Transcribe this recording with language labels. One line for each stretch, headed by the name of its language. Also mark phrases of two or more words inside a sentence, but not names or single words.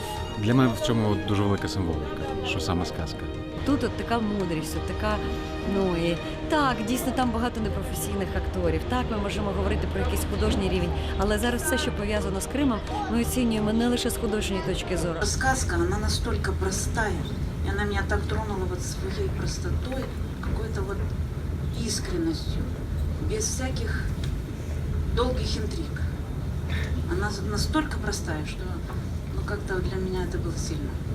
Ukrainian: Для мене в цьому дуже велика символіка, що саме сказка. Тут от така мудрість, от така, і так, дійсно, там багато непрофесійних акторів. Так, ми можемо говорити про якийсь художній рівень, але зараз все, що пов'язано з Кримом, ми оцінюємо не лише з художньої точки зору.
Russian: Сказка, она настолько простая, и она меня так тронула вот своей простотой, какой-то вот искренностью, без всяких долгих интриг. Она настолько простая, что как-то для меня это было сильно.